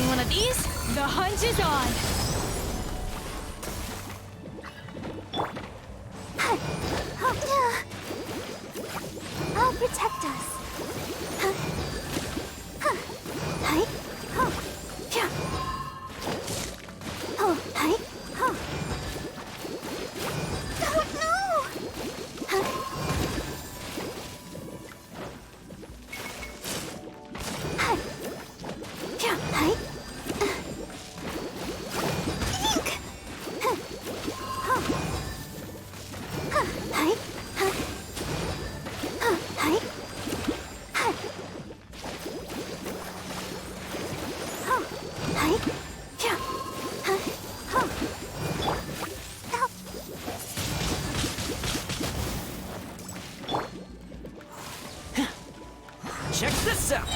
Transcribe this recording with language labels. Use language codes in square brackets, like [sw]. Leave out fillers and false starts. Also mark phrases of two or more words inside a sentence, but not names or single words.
[en] Kidneys, the hunt is on! I'll protect us. Hi. Yeah. Oh, hi. Oh, no! Hi. Yeah, hi. Eek. Hi. Hi. Hi. Yeah. Check this out!